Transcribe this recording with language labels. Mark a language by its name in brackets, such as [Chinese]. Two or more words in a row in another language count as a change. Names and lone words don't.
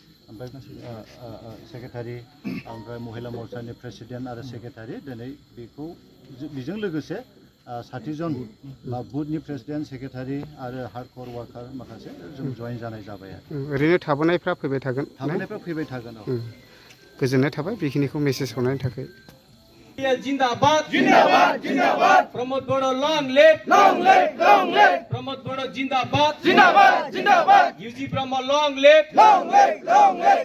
[Bodo] ओमफ्राय महिला मर्चानि प्रेसिडेन्ट आरो सेक्रेटारि दिनै बेखौ बेजों लोगोसे 60 जन बुथनि प्रेसिडेन्ट सेक्रेटारि आरो [English] hardcore worker [Bodo] माखासे जों जइन जानाय जाबाय आरो ओरैनो थाबोनायफ्रा फैबाय थागोन गोजोननाय थाबाय बेखिनिखौ मेसेज हरनायनि थाखाय [Hindi] जिंदाबाद जिंदाबाद जिंदाबाद प्रमोद बड़ो [English] long live [Hindi] प्रमोद बड़ो जिंदाबाद जिंदाबाद जिंदाबाद यूजी ब्रह्मा [English] long live